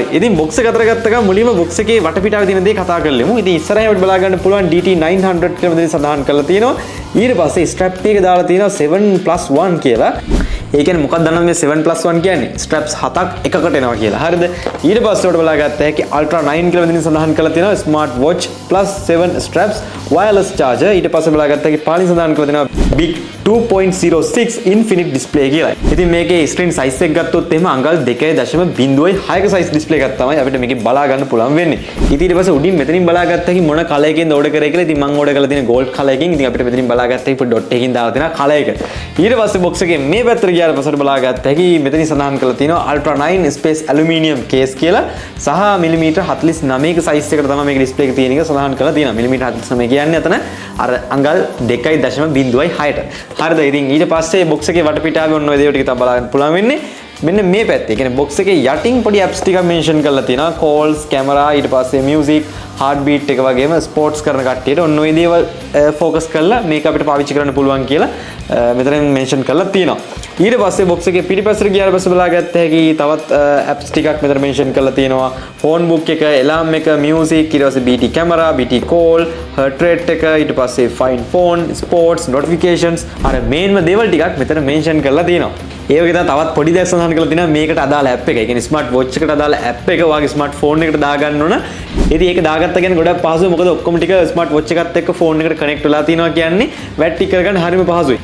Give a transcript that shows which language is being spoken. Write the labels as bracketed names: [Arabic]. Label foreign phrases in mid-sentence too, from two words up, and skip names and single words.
[Sinhala] ඉතින් බොක්ස් එක අතර ගත්ත ගමන් මුලින්ම බොක්ස් එකේ වටපිටාවේ තියෙන දේ කතා කරලමු. ඉතින් ඉස්සරහින් අපිට බලා ගන්න පුළුවන් DT900 කියලා මෙතන සඳහන් කරලා තියෙනවා. ඊට පස්සේ ස්ට්‍රැප් එක දාලා තියෙනවා 7+1 කියලා. ඒ කියන්නේ මොකක්ද දන්නවද මේ 7+1 කියන්නේ? ස්ට්‍රැප්ස් 7ක් එකකට එනවා කියලා. හරිද? ඊට පස්සේ උඩ බලා ගත්ත හැකි Ultra 9 කියලා මෙතන සඳහන් කරලා තියෙනවා [English] Smart Watch plus 7 straps wireless charger. [Sinhala] ඊට පස්සේ බලා ගත්ත හැකි පාලින් සඳහන් කරලා තියෙනවා [English] Big 2.06 infinite display [Sinhala] කියලා. ඉතින් මේකේ [English] screen size [Sinhala] එක ගත්තොත් එහෙම අඟල් 2.06ක size display එකක් තමයි අපිට මේකේ බලා ගන්න පුළුවන් වෙන්නේ. ඉතින් ඊට පස්සේ උඩින් මෙතනින් බලා ගත්ත හැකි මොන කලර් එකකින්ද ඕඩර් කරේ කියලා. ඉතින් මම ඕඩර් කරලා තියෙන [English] gold color [Sinhala] එකකින්. ඉතින් අපිට මෙතනින් බලා ගත්ත හැකි dot එකකින් දාලා තියෙනවා color එක. ඊට පස්සේ box එකේ මේ පැත්තට ගියාට පස්සේ බලා ගත්ත හැකි මෙතනින් සඳහන් කරලා තියෙනවා Ultra 9 [English] space aluminium case [Sinhala] කියලා සහ මිලිමීටර් 49ක size එකට තමයි මේක display එක තියෙන එක සඳහන් කරලා තියෙනවා. මිලිමීටර් 49 කියන්නේ අතන අර අඟල් 2.06ට. හරිද? ඉතින් ඊට පස්සේ box එකේ වටපිටාවේ ඔන්න ඔය දේවල් ටික තමයි බලා ගන්න පුළුවන් වෙන්නේ. මෙන්න මේ පැත්තේ. කියන්නේ box එකේ යටින් පොඩි apps ටිකක් mention කරලා තියෙනවා. [English] calls, camera, [Sinhala] ඊට පස්සේ music, heartbeat එක වගේම sports කරන කට්ටියට ඔන්න ඔය දේවල් focus කරලා මේක අපිට පාවිච්චි කරන්න පුළුවන් කියලා මෙතනින් mention කරලා තියෙනවා. ඊට පස්සේ box එකේ පිටිපස්සට ගියාට පස්සේ බලා ගත්ත හැකි තවත් apps ටිකක් මෙතන mention කරලා තියෙනවා. [English] phone book [Sinhala] එක, alarm එක, music, ඊට පස්සේ [English] BT camera, BT call, heart rate [Sinhala] එක, ඊට පස්සේ [English] find phone, sports, notifications [Sinhala] අර මේන්ම දේවල් ටිකක් මෙතන mention කරලා තියෙනවා. ඒ වගේ තවත් පොඩි දෙයක් සඳහන් කරලා තියෙනවා මේකට අදාළ app එක. ඒ කියන්නේ [English] smart watch [Sinhala] එකට අදාළ app එක ඔයාගේ [English] smart phone [Sinhala] එකට දාගන්න ඕන. ඉතින් ඒක දාගත්ත කියන්නේ ගොඩක් පහසුයි. මොකද ඔක්කොම ටික [English] smart watch [Sinhala] එකත් එක්ක phone එකට connect වෙලා තියෙනවා කියන්නේ වැට් ටික කරගන්න හරිම පහසුයි.